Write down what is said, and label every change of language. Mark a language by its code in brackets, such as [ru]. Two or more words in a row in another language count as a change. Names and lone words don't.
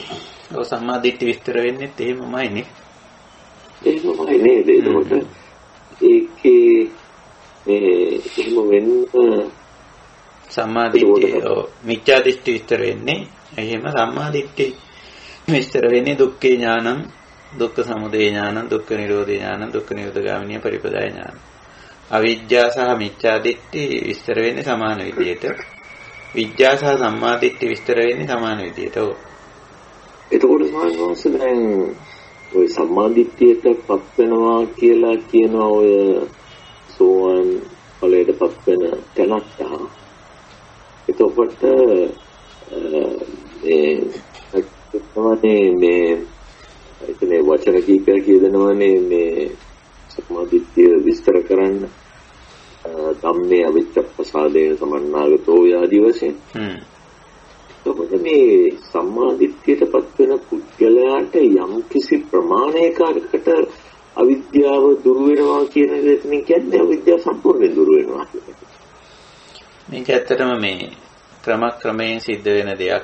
[si] ඔව් [pi] සම්මා දිට්ඨි [si] විස්තර වෙන්නේ එහෙමමයි නේ. එහෙමමයි නේද? ඒකට ඒකේ එහෙම වෙන්න සම්මා දිට්ඨිය [pi] මිච්ඡා දිට්ඨි [si] විස්තර වෙන්නේ. එහෙම [pi] සම්මා දිට්ඨි [si] විස්තර වෙන්නේ [pi] දුක්ඛේ ඥානං, දුක්ඛ සමුදය ඥානං, දුක්ඛ නිරෝධ ඥානං, දුක්ඛ නිරෝධගාමිනී පරිපදාය ඥානං. [si] අවිජ්ජා සහ [pi] මිච්ඡා දිට්ඨි [si] විස්තර වෙන්නේ සමාන විදියට. විජ්ජා සහ [pi] සම්මා දිට්ඨි [si] විස්තර වෙන්නේ සමාන විදියට. ඔව්. එතකොට සාමාන්‍යවස දැන් ඔය සම්මා දිට්ඨියටපත් වෙනවා කියලා කියන ඔය සෝවාන් ඵලයටපත් වෙන තැනට එතකොට මේ වචන කීපයක් කියදෙනවානේ මේ සම්මාදිට්ඨිය විස්තර කරන්න [pi] ධම්මේ අවිච්ඡප්පසාදේන සමන්නාගතෝ [si] ආදී වශයෙන්. එතකොට මේ සම්මාදිට්ඨියටපත් වෙන පුද්ගලයාට යම් කිසි ප්‍රමාණයකට අවිද්‍යාව දුරු වෙනවා කියන දෙයකින් කියන්නේ අවිද්‍යාව සම්පූර්ණයෙන් දුරු වෙනවා. මේක ඇත්තටම මේ ක්‍රමයෙන් සිද්ධ වෙන දෙයක්.